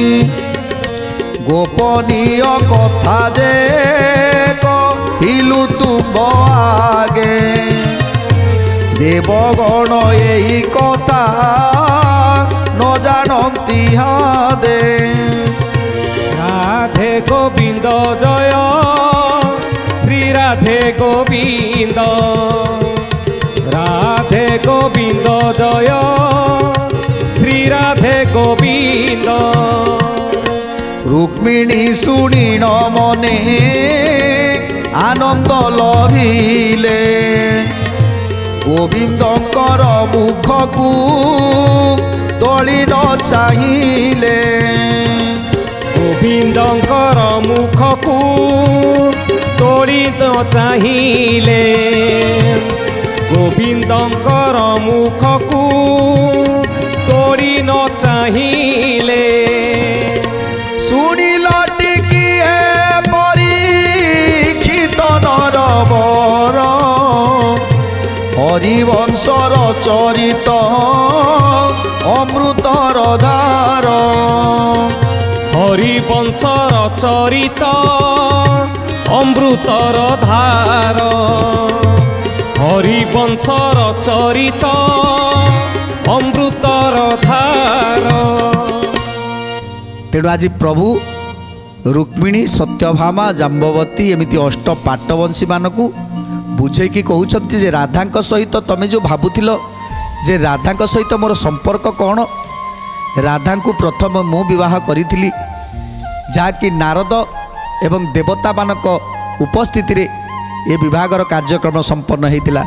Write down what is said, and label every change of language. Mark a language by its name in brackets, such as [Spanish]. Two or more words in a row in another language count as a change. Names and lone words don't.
[Odia] ଗୋପନୀୟ କଥା ଯେ କହିଲୁ ତୁମ୍ଭ ଆଗେ। ଦେବଗଣ ଏହି କଥା ନ ଜାଣନ୍ତି ହାଦେ। ରାଧେ ଗୋବିନ୍ଦ ଜୟ ଶ୍ରୀ ରାଧେ ଗୋବିନ୍ଦ। ରାଧେ ଗୋବିନ୍ଦ ଜୟ ଶ୍ରୀ ରାଧେ ଗୋବିନ୍ଦ। ରୁକ୍ମିଣୀ ଶୁଣିଣ ମନେ ଆନନ୍ଦ ଲଭିଲେ। ଗୋବିନ୍ଦଙ୍କର ମୁଖକୁ ତଳି ନ ଚାହିଲେ। ଗୋବିନ୍ଦଙ୍କର ମୁଖକୁ ତୋଡ଼ି ନ ଚାହିଲେ। ଗୋବିନ୍ଦଙ୍କର ମୁଖକୁ ତୋଡ଼ି ନ ଚାହିଲେ। ଶୁଣିଲ ଟିକିଏ ପରୀକ୍ଷିତ ନରବର। ହରିବଂଶର ଚରିତ ଅମୃତର ଧାର। ହରିବଂଶର ଚରିତ ଅମୃତର ଧାର ହରିବଂଶର ଚରିତ ଅମୃତର ଧାର। ତେଣୁ ଆଜି ପ୍ରଭୁ ରୁକ୍ମିଣୀ ସତ୍ୟଭାମା ଜାମ୍ବବତୀ ଏମିତି ଅଷ୍ଟ ପାଟବଂଶୀ ମାନଙ୍କୁ ବୁଝେଇକି କହୁଛନ୍ତି ଯେ ରାଧାଙ୍କ ସହିତ ତମେ ଯେଉଁ ଭାବୁଥିଲ ଯେ ରାଧାଙ୍କ ସହିତ ମୋର ସମ୍ପର୍କ କ'ଣ, ରାଧାଙ୍କୁ ପ୍ରଥମ ମୁଁ ବିବାହ କରିଥିଲି, ଯାହାକି ନାରଦ ଏବଂ ଦେବତାମାନଙ୍କ ଉପସ୍ଥିତିରେ ଏ ବିବାହର କାର୍ଯ୍ୟକ୍ରମ ସମ୍ପନ୍ନ ହୋଇଥିଲା।